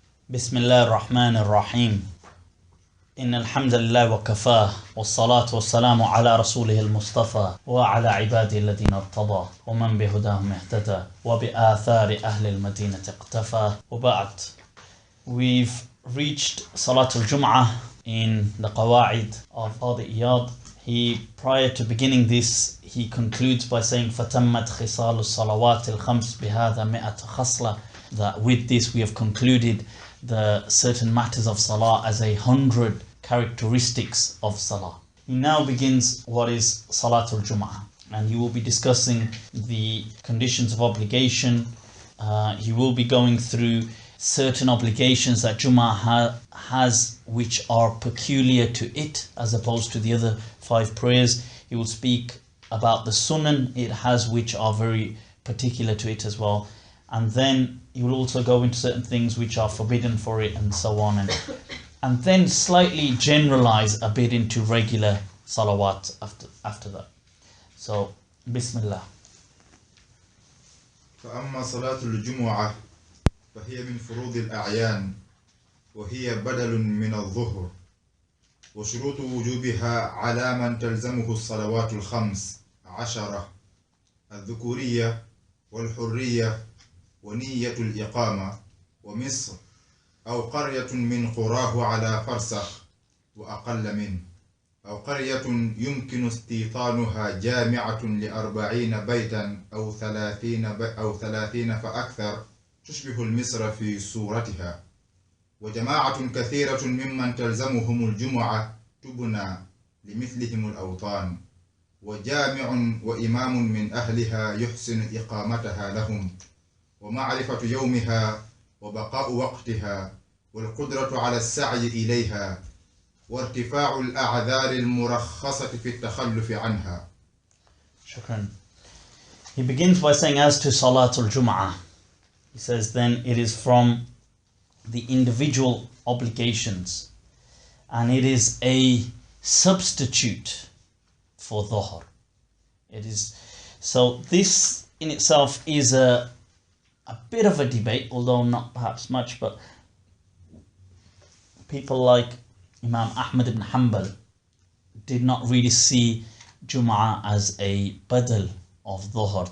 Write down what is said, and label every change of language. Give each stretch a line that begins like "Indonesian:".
Arabic: بسم الله الرحمن الرحيم إن الحمد لله وكفاه والصلاة والسلام على رسوله المصطفى وعلى عباده الذين ارتضى ومن بهداهم اهتدى وبآثار أهل المدينة اقتفى وبعد.
English: We've reached Salatul Jum'ah in the Qawa'id of Qadi Iyad. Prior to beginning this, he concludes by saying
Arabic: فَتَمَّتْ خِصَالُ الصَّلَوَاتِ الْخَمْسِ بِهَذَا مِئَةَ خَصْلَةٍ,
English: that with this we have concluded the certain matters of Salah as 100 characteristics of Salah. He now begins what is Salatul Jum'ah, and he will be discussing the conditions of obligation. He will be going through certain obligations that Jum'ah has which are peculiar to it as opposed to the other 5 prayers. He will speak about the sunan it has which are very particular to it as well. And then he will also go into certain things which are forbidden for it and so on. And then slightly generalize a bit into regular salawat after that. So, Bismillah.
Arabic: فأما صلاة الجمعة فهي من فروض الأعيان وهي بدل من الظهر وشروط وجوبها على من تلزمه الصلوات الخمس 10: الذكورية والحرية ونية الإقامة ومصر أو قرية من قراه على فرسخ وأقل منه، أو قرية يمكن استيطانها جامعة ل40 بيتا أو 30 فأكثر تشبه المصر في صورتها، وجماعة كثيرة ممن تلزمهم الجمعة تبنى لمثلهم الأوطان، وجامع وإمام من أهلها يحسن إقامتها لهم، ومعرفة يومها وبقاء وقتها والقدرة على السعي إليها وارتفاع الأعذار المرخصة في التخلف عنها. Shukran.
English: He begins by saying, as to Salatul Jum'ah, he says, then it is from the individual obligations and it is a substitute for Dhuhr. It is, so this in itself is a bit of a debate, although not perhaps much, but people like Imam Ahmad ibn Hanbal did not really see Jum'ah as a badal of Dhuhr.